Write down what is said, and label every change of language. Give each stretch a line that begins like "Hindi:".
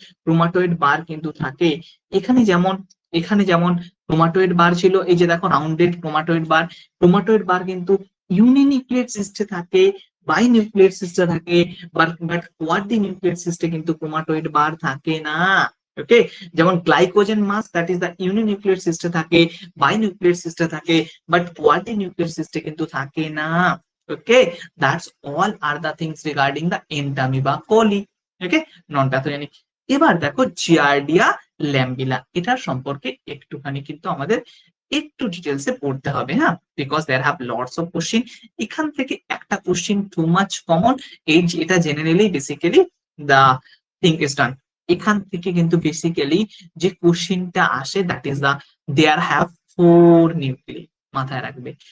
Bangla: ক্রোমাটোয়েড বার কিন্তু থাকে। এখানে যেমন ক্রোমাটোয়েড বার ছিল, এই যে দেখো রাউন্ডেড ক্রোমাটোয়েড বার কিন্তু ইউনিনিউক্লিয়েট সিস্টে থাকে, বাইনিউক্লিয়েট সিস্টে থাকে, বাট কোয়াড্রিনিউক্লিয়েট সিস্টে কিন্তু ক্রোমাটোয়েড বার থাকে না। ওকে? যেমন glycogen mass, that is the ইউনিনিউক্লিয়েট সিস্টে থাকে, বাইনিউক্লিয়েট সিস্টে থাকে, বাট কোয়াড্রিনিউক্লিয়েট সিস্টে কিন্তু থাকে না।
English: Okay, that's all are the things regarding the Entamoeba coli. Okay, non pathogenic.
Bangla: এবার দেখো জিয়ার্ডিয়া ল্যাম্বিলা, এটার সম্পর্কে একটুখানি কিন্তু আমাদের একটু ডিটেলসে পড়তে হবে, হ্যাঁ,
English: Because there have lots of question.
Bangla: এখান থেকে একটা কোশ্চিন টু মাচ কমন, এটা generally basically the thing is done. এখান থেকে কিন্তু বেসিক্যালি যে কোশ্চিনটা আসে
English: that is the there have 4 nucleus,
Bangla: মাথায় রাখবে।